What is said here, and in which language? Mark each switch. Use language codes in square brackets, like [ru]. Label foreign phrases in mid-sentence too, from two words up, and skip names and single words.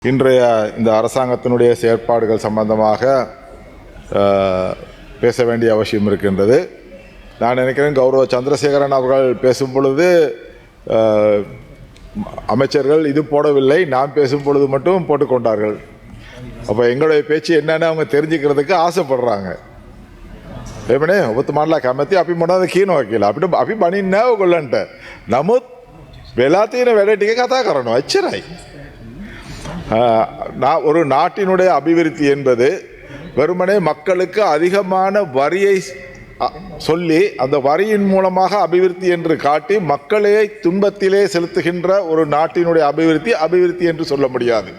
[ta] இன்றைய இந்த அரசாங்கத்தினுடைய செயற்பாடுகள் சம்பந்தமாக பேச வேண்டிய அவசியம் இருக்கின்றது. நான் நினைக்கிறேன் கௌரவ சந்திரசேகரன் அவர்கள் பேசும் பொழுது அமைச்சர்கள் இது போடவில்லை, நான் பேசும் பொழுது மட்டும் போட்டுக்கொண்டார்கள். அப்போ எங்களுடைய பேச்சு என்னென்னு அவங்க தெரிஞ்சுக்கிறதுக்கு ஆசைப்படுறாங்க. [si] ඒමනේ ඔබතුමාලා කැමති අපි මොනවද කියනවා කියලා. අපිට අපි බනින්නේ නැහැ ඔයගොල්ලන්ට. නමුත් වෙලා තියෙන වැඩ ටික කතා කරනවා. එච්චරයි. [ta] ஒரு நாட்டினுடைய அபிவிருத்தி என்பது வெறுமனே மக்களுக்கு அதிகமான வரியை சொல்லி அந்த வரியின் மூலமாக அபிவிருத்தி என்று காட்டி மக்களை துன்பத்திலே செலுத்துகின்ற ஒரு நாட்டினுடைய அபிவிருத்தி என்று சொல்ல முடியாது.